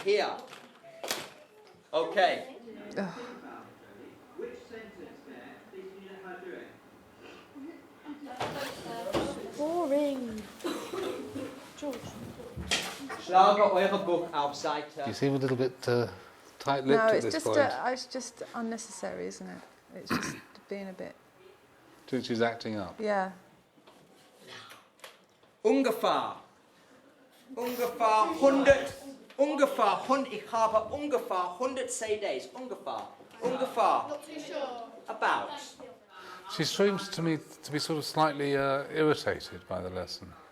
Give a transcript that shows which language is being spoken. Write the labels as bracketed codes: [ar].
[de] Hier. Okay. [en] Boring. George. [de] Schlage eure Buch auf Seite. [en] You seem a little bit tight-lipped at this point. It's just unnecessary, isn't it? It's just being a bit... Do you think she's acting up? Yeah. [de] Ungefähr 100, ich habe ungefähr 100 CDs, ungefähr. [en] Not too sure. About. She seems to me to be sort of slightly irritated by the lesson.